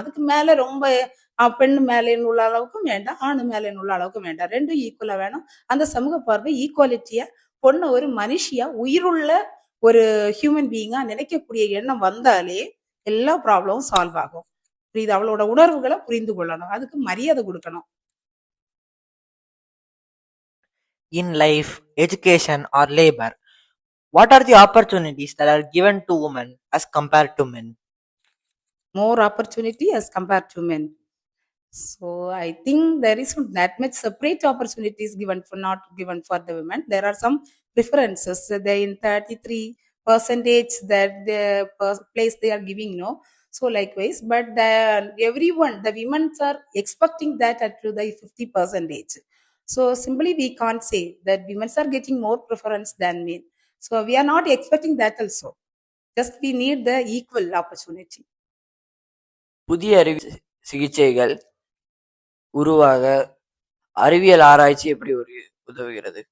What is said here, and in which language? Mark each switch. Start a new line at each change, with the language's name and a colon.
Tamil: அதுக்கு மேல ரொம்ப பெண்ணு மேலேன்னு உள்ள அளவுக்கும் வேண்டாம், ஆணு மேலேன்னு உள்ள அளவுக்கும் வேண்டாம். ரெண்டும் ஈக்குவலா வேணும். அந்த சமூக பார்வை ஈக்குவாலிட்டியா பொண்ணு ஒரு மனுஷியா உயிருள்ள ஒரு ஹியூமன் பீயிங்கா நினைக்கக்கூடிய எண்ணம் வந்தாலே எல்லா ப்ராப்ளமும் சால்வ் ஆகும். புரியுது? அவளோட உணர்வுகளை புரிந்து கொள்ளணும், அதுக்கு மரியாதை கொடுக்கணும்.
English: In life, education, or labor, what are the opportunities that are given to women as compared to men? More opportunity as compared to men. So I think there isn't that much separate opportunities given for not given for the women. There are some preferences. They in 33% that the place they are giving, no. So likewise, but everyone, the women are expecting that at to the 50%. So simply we can't say that women are getting more preference than men. So we are not expecting that also. Just we need the equal opportunity.
Tamil: புதிய சிகிச்சைகள் உருவாக அறிவியல் ஆராய்ச்சி எப்படி உதவுகிறது?